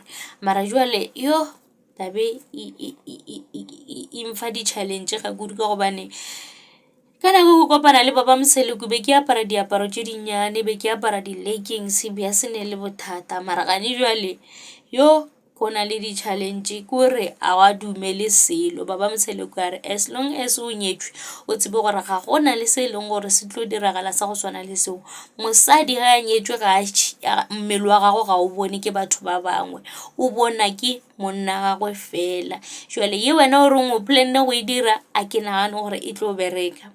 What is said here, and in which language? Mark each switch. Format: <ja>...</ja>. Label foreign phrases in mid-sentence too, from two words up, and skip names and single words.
<nso>Mara jwale yo tabe e mfa di-challenge ga kudu ka gobane ka nako go kopana le Baba Msele be ke apara diaparo tše dinnyane, be ke apara di-leggings bja se ne le bothata. Mara gane jwale yo go na le di-challenge kore a wa dumele selo. Baba Msele kwa re</nso> <en>as long as</en> <nso>o nyetšwe o tsebe gore ga go na le se e leng gore se tlo diragala sa go swana le seo. Mosadi ge a nyetšwe ga mmele wa gago ga o bone ke batho ba bangwe, o bona ke monna gagwe fela. Jwale ye wena o reng o planne go e dira a ke nagane gore e tlo bereka.</nso>